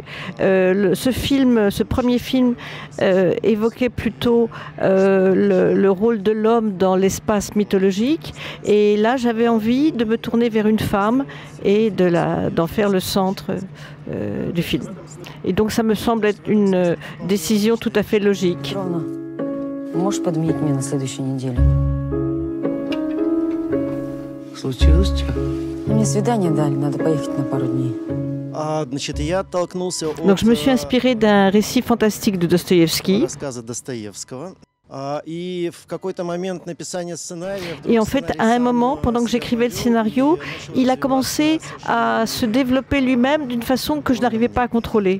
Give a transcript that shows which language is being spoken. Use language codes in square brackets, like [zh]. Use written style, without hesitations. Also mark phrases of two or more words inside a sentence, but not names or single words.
[fr] Ce premier film évoquait plutôt le rôle de l'homme dans l'espace mythologique, et là j'avais envie de me tourner vers une femme et d'en faire le centre du film. Et donc ça me semble être une décision tout à fait logique. [ru] Можешь подменить меня на следующей неделе? Случилось что? Мне свидание дали, надо поехать на пару дней. [fr] Donc je me suis inspirée d'un récit fantastique de Dostoïevski. Et en fait, à un moment, pendant que j'écrivais le scénario, il a commencé à se développer lui-même d'une façon que je n'arrivais pas à contrôler.